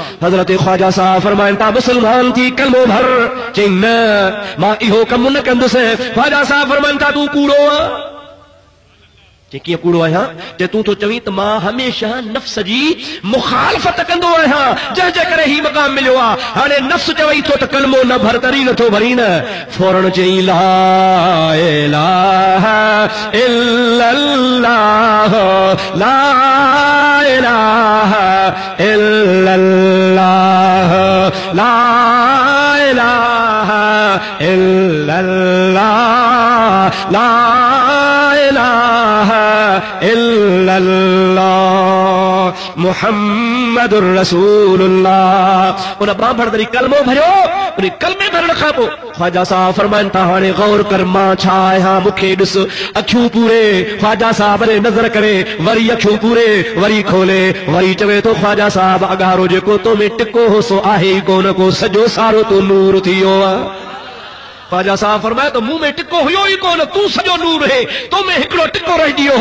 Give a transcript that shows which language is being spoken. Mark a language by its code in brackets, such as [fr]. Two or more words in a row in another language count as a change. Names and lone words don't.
[sd] हज़रत ख्वाजा साहब फरमाइनि था मुसलमान थी कलमो भर चई न मां इहो कमु न कंदुसि ख्वाजा साहब फरमाइनि था तूं कूड़ो आहे कीअं कूड़ो आहियां जे तूं तो चवीं त मां हमेशह नफ़्स जी मुखालफ़त कंदो आहियां जंहिंजे करे ही मक़ाम मिलियो आहे हाणे नफ़्स चवई थो त कलमो न भर तरी नथो भरी न फौरन चई [ar] لا إله إلا الله لا إله إلا الله لا إله إلا الله لا إله إلا الله محمد رسول الله [sd] उन बांभड़दरी कलमो भरियो उन कलमे भरण खां पोइ ख्वाजा साहब फरमाइनि था हाणे गौर कर मां छा आहियां मूंखे ॾिस अखियूं पूरे ख्वाजा साहब ने नज़र करे वरी अखियूं पूरे वरी खोले वरी चवे थो ख्वाजा साहब अगारो जेको तो में टिको हो सो आहे ई कोन को सॼो सारो तो नूर थी वियो आहे ख्वाजा साहब फरमाए तो मुंह में टिको हुयो ही कोन तू सॼो नूर है तो में हिकिड़ो टिको रहिजी वियो